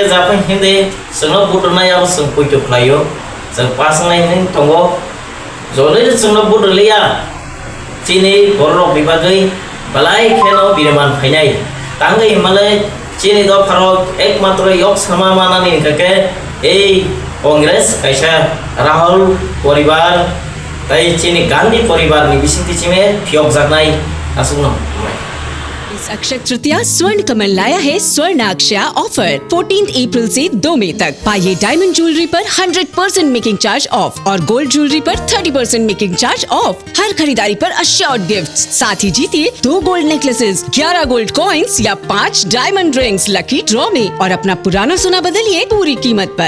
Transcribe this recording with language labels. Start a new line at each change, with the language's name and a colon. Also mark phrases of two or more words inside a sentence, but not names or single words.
Kok Borok: जापा हिंदे जोंनो बुदनाय आबो जों पयतो फ्लायो जों पासनाय नि तंगो जले जोंनो बुदलिया चिनि बरक बिबागै बलाय खेनो बिरमान फायनाय तांगै हिमालय चिनि द भारत एकमात्र यक सामा मानानि काके ए कांग्रेस कैसा राहुल परिवार ताई चिनि गांधी परिवार नि बिसिंथि चिमे फियक जानाय आसुनो
Hindi: इस अक्षय तृतीया स्वर्ण कमल लाया है स्वर्ण अक्षया ऑफर 14 अप्रैल से 2 मई तक पाइए
English: diamond jewellery
Hindi: पर 100%
English: making charge off
Hindi: और
English: gold jewellery
Hindi: पर 30%
English: making charge off.
Hindi: हर खरीदारी पर
English: assured gifts,
Hindi: साथ ही जीतिए 2
English: gold necklaces,
Hindi: 11
English: gold coins
Hindi: या 5
English: diamond rings lucky draw
Hindi: में और अपना पुराना सोना बदलिए पूरी कीमत पर।